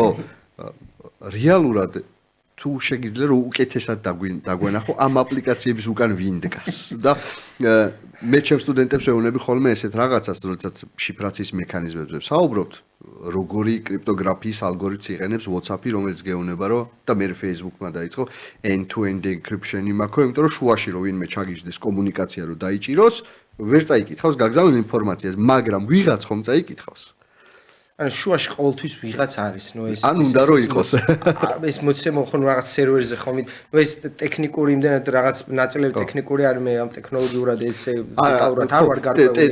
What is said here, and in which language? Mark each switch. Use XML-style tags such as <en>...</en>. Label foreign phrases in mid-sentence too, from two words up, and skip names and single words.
<ka>რეალურად თუ შეგიძლია რომ უკეთესად დაგვენახო ამ აპლიკაციების უკან ვინ დგას და მე ჩემ სტუდენტებს ვეუბნები ხოლმე ესეთ რაღაცას, როდესაც შიფრაციის მექანიზმებზე ვსაუბრობთ, როგორი კრიპტოგრაფიის ალგორითმი იყენებს WhatsApp-ი, რომელიც გეუბნება რომ და მე Facebook-მა დაიწყო</ka> <en>end-to-end encryption-ი</en> <ka>მაქვს, იმიტომ რომ შუაში რომ ვინმე ჩაგიждდეს კომუნიკაცია რომ დაიჭიროს, ვერ წაიკითხავს გაგზავნილ ინფორმაციას, მაგრამ ვიღაც ხომ წაიკითხავს. ანუ შუაში ყოველთვის ვიღაც არის, ეს ან უნდა რომ იყოს. ეს მოცემო ხო რაღაც სერვერზე ხომ, ეს ტექნიკური იმდენად რაღაც ნაწილები ტექნიკური არის, მე ამ ტექნოლოგიურად ესე დეტალურად არ ვარ გარკვეული.</ka>